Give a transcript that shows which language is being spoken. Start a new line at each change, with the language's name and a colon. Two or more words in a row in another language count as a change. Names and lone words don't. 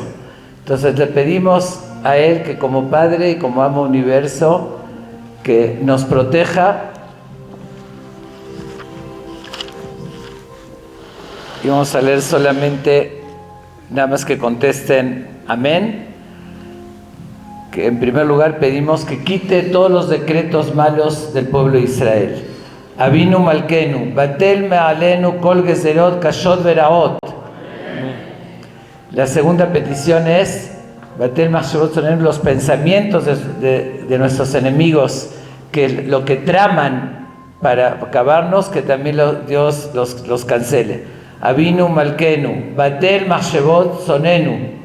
Spanish: Entonces le pedimos a Él que como Padre y como amo del universo, que nos proteja. Y vamos a leer solamente, nada más que contesten amén. Que en primer lugar pedimos que quite todos los decretos malos del pueblo de Israel.
Hebrew: אבינו מלכנו, בטל מעלינו כל גזרות קשות ורעות.
Spanish: La segunda petición es
Hebrew: בטל מחשבות שונאינו,
Spanish: los pensamientos de nuestros enemigos, que lo que traman para acabarnos, que también Dios los cancele.
Hebrew: אבינו מלכנו, בטל מחשבות שונאינו.